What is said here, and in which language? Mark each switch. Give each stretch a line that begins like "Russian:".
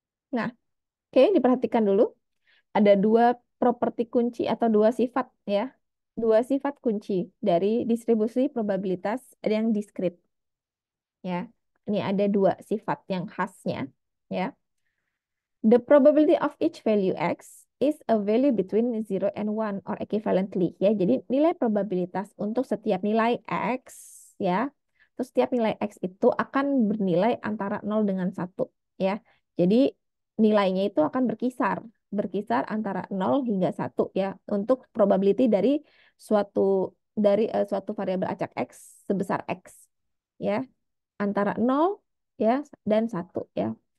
Indonesian: Nah, oke, diperhatikan dulu. Ada dua properti kunci atau dua sifat ya. Dua sifat kunci dari distribusi probabilitas yang diskrit ya. Ini ada dua sifat yang khasnya ya.
English: The probability of each value x is a value between 0 and 1 or equivalently ya.
Indonesian: Jadi nilai probabilitas untuk setiap nilai x ya. Terus setiap nilai x itu akan bernilai antara 0 dengan 1 ya. Jadi nilainya itu akan berkisar antara 0 hingga 1 ya untuk probability dari suatu variabel acak x sebesar x ya antara 0 ya dan 1 ya.